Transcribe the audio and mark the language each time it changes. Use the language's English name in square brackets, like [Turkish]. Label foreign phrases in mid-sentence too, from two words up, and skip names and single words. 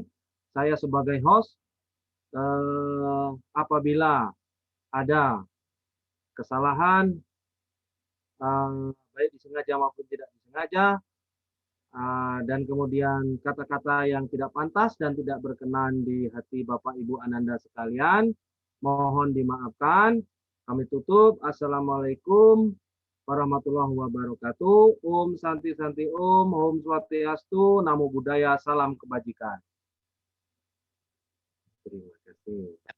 [Indonesian] Saya sebagai host, apabila ada kesalahan, baik disengaja maupun tidak disengaja, dan kemudian kata-kata yang tidak pantas dan tidak berkenan di hati Bapak Ibu Ananda sekalian, mohon dimaafkan. Kami tutup. [Arabic] السلام عليكم ورحمة الله وبركاته. [Indonesian] Om Santi Santi Om, Om Swastiastu, Namo Buddhaya, salam kebajikan. Terima kasih.